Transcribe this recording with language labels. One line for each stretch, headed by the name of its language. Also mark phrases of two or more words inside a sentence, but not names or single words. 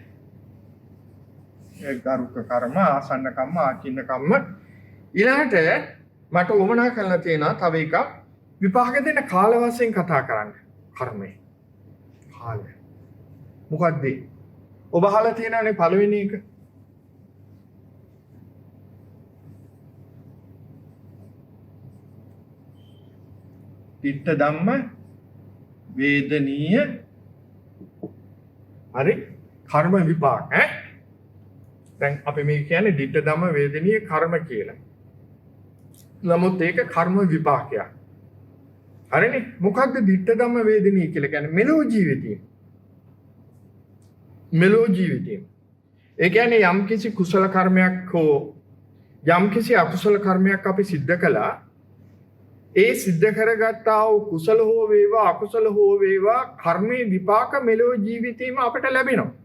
Sinhala: ඒ ගරුක කර්ම, ආසන්න කම්ම, ආචින්න කම්ම. ඊළඟට මට උවමනා කරලා තියෙනවා තව එකක් විපාක දෙන කාල වශයෙන් කතා කරන්න. කර්මය. කාලය. මොකද්ද? ඔබ අහලා තියෙනනේ පළවෙනි එක.
Pali: ditta dhamma වේදනීය
Sinhala: හරි කර්ම විපාක ඈ දැන් අපි මේ කියන්නේ
Pali: ditta dhamma වේදනීය
Sinhala: කර්ම කියලා. නමුත් ඒක කර්ම විපාකයක්. හරිනේ මොකක්ද
Pali: ditta dhamma වේදනීය
Sinhala: කියලා කියන්නේ? මෙලෝ ජීවිතේ. මෙලෝ ජීවිතේ. ඒ කියන්නේ යම්කිසි කුසල කර්මයක් හෝ යම්කිසි අකුසල කර්මයක් අපි සිද්ධ කළා. ඒ සිද්ධ කරගත්තා වූ කුසල හෝ වේවා අකුසල හෝ වේවා කර්මයේ විපාක මෙලොව ජීවිතේම අපට ලැබෙනවා.